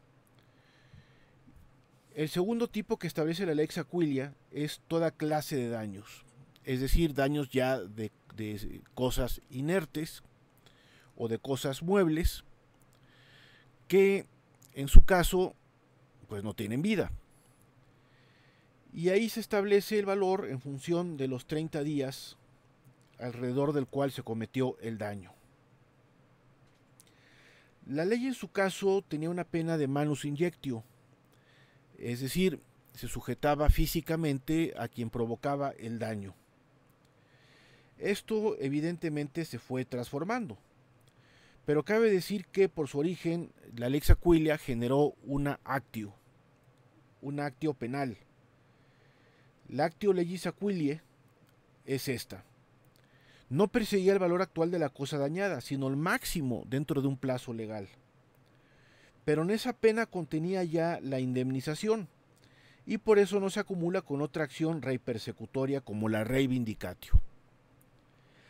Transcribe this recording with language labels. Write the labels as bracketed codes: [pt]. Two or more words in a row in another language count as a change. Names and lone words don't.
[es] El segundo tipo que establece la Lex Aquilia es toda clase de daños, es decir, daños ya de cosas inertes o de cosas muebles que en su caso pues no tienen vida. Y ahí se establece el valor en función de los 30 días alrededor del cual se cometió el daño. La ley en su caso tenía una pena de [la] manus injectio, [es] es decir, se sujetaba físicamente a quien provocaba el daño. Esto evidentemente se fue transformando, pero cabe decir que por su origen la Lex Aquilia generó una actio penal. La [la] actio legis Aquiliae [es] es esta. No perseguía el valor actual de la cosa dañada, sino el máximo dentro de un plazo legal. Pero en esa pena contenía ya la indemnización, y por eso no se acumula con otra acción [la] rei persecutoria [es] como la [la] rei vindicatio.